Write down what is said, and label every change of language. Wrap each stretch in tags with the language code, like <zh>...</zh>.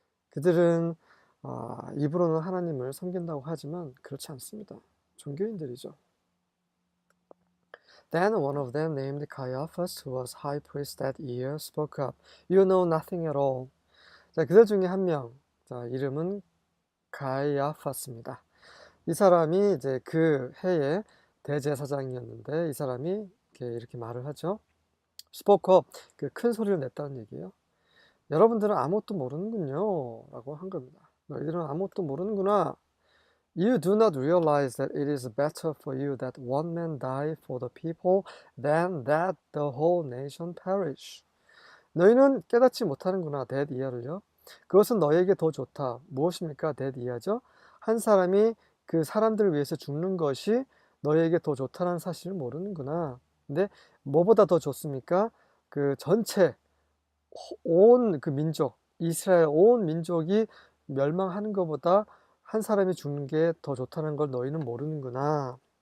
<ko>그들은 입으로는 하나님을 섬긴다고 하지만 그렇지 않습니다. 종교인들이죠.</ko> <en>Then one of them, named Caiaphas, who was high priest that year, spoke up. You know nothing at all.</en> <ko>자, 그들 중에 한 명, 자, 이름은 가이아파스입니다. 이 사람이 이제 그 해의 대제사장이었는데 이 사람이 이렇게 말을 하죠. spoke up, 그 큰 소리를 냈다는 얘기예요. 여러분들은 아무것도 모르는군요 라고 한 겁니다. 너희들은 아무것도 모르는구나.</ko> <en>You do not realize that it is better for you that one man die for the people than that the whole nation perish.</en> <ko>너희는 깨닫지 못하는구나. that 이하를요. 그것은 너에게 더 좋다. 무엇입니까? that 이하죠. 한 사람이 그 사람들을 위해서 죽는 것이 너에게 더 좋다는 사실을 모르는구나. 근데 뭐보다 더 좋습니까? 그 전체 온 그 민족, 이스라엘 온 민족이 멸망하는 것보다 한 사람이 죽는 게 더 좋다는 걸 너희는 모르는구나.</ko>